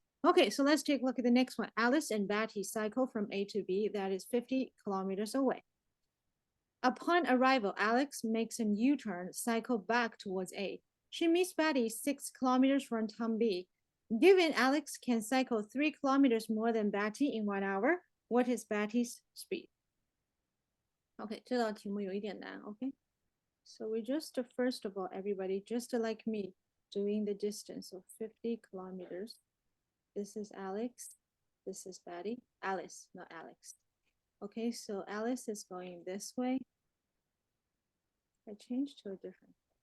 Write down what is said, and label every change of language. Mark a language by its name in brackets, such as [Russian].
[English] Okay, so let's take a look at the next one. Alice and Batty cycle from A to B, that is 50 kilometers away. Upon arrival, Alex makes a U-turn, cycle back towards A. She meets Batty 6 kilometers from town B. Given Alex can cycle 3 kilometers more than Batty in 1 hour, what is Batty's speed? [Chinese] Okay, 这道题目有一点难, okay? [English] So we just, first of all, everybody, just like me, doing the distance of 50 kilometers. This is Alex, this is Batty. Alice, not Alex. Okay, so Alice is going this way. I changed to a different.